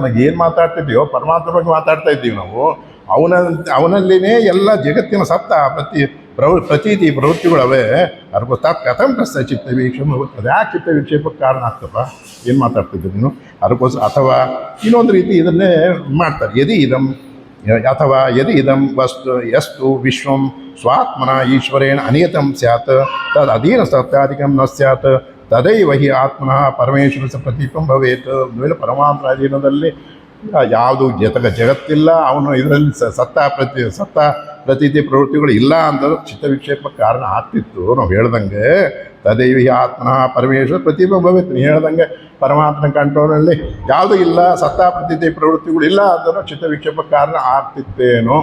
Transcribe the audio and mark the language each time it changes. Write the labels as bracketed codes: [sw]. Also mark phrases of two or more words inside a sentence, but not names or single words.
[kn] ಏನು ಮಾತಾಡ್ತಿದ್ದೀವೋ ಪರಮಾತ್ಮ ಬಗ್ಗೆ ಮಾತಾಡ್ತಾ ಇದ್ದೀವಿ ನಾವು. ಅವನಲ್ಲಿನೇ ಎಲ್ಲ ಜಗತ್ತಿನ ಸತ್ತ ಪ್ರತೀತಿ ಪ್ರವೃತ್ತಿಗಳವೇ ಅದಕ್ಕೆ [sa] ತತ್ ಕಥಂ ಕಷ್ಟ ಚಿತ್ತ ವೀಕ್ಷಮ [kn] ಅದು ಯಾಕೆ ಚಿತ್ತ ವಿಕ್ಷೇಪಕ್ಕೆ ಕಾರಣ ಆಗ್ತಪ್ಪ, ಏನು ಮಾತಾಡ್ತಿದ್ದೆ ನೀನು? ಅದಕ್ಕೋಸ್ಕರ ಅಥವಾ ಇನ್ನೊಂದು ರೀತಿ ಇದನ್ನೇ ಮಾಡ್ತಾರೆ, [sa] ಯದಿ ಇದಂ ಅಥವಾ ಯದಿ ಇದಂ ವಸ್ತು ಯಸ್ತು ವಿಶ್ವಂ ಸ್ವಾತ್ಮನ ಈಶ್ವರೇಣ ಅನಿಯತಂ ಸ್ಯಾತ್ ತದ್ ಅಧೀನ ಸತ್ಯಾಧಿಕಂ ನ ಸ್ಯಾತ್ ತದೈವ ಹಿ ಆತ್ಮನಃ ಪರಮೇಶ್ವರ ಪ್ರತೀಪಂ ಭವೇತ್. [kn] ಒಂದು ಪರಮಾತ್ಮ ಅಧೀನದಲ್ಲಿ ಯಾವುದು ಜಗತ್ತಿಲ್ಲ, ಅವನು ಇದರಲ್ಲಿ ಸತ್ತ ಪ್ರತೀತಿ ಪ್ರವೃತ್ತಿಗಳು ಇಲ್ಲ ಅಂತಂದ್ರೆ ಚಿತ್ತ ವಿಕ್ಷೇಪಕ್ಕೆ ಕಾರಣ ಆಗ್ತಿತ್ತು. ನಾವು ಹೇಳ್ದಂಗೆ [sa] ತದೈವ ಹಿ ಆತ್ಮನಃ ಪರಮೇಶ್ವರ ಪ್ರತಿಬಿಂಬ ಭವೇತ್. [kn] ನೀವು ಹೇಳ್ದಂಗೆ ಪರಮಾತ್ಮನ ಕಂಟ್ರೋಲಲ್ಲಿ ಯಾವುದೂ ಇಲ್ಲ, ಸತ್ತ ಪ್ರತೀತಿ ಪ್ರವೃತ್ತಿಗಳು ಇಲ್ಲ ಅಂತಂದ್ರೆ ಚಿತ್ತ ವಿಕ್ಷೇಪಕ್ಕೆ ಕಾರಣ ಆಗ್ತಿತ್ತೇನೋ.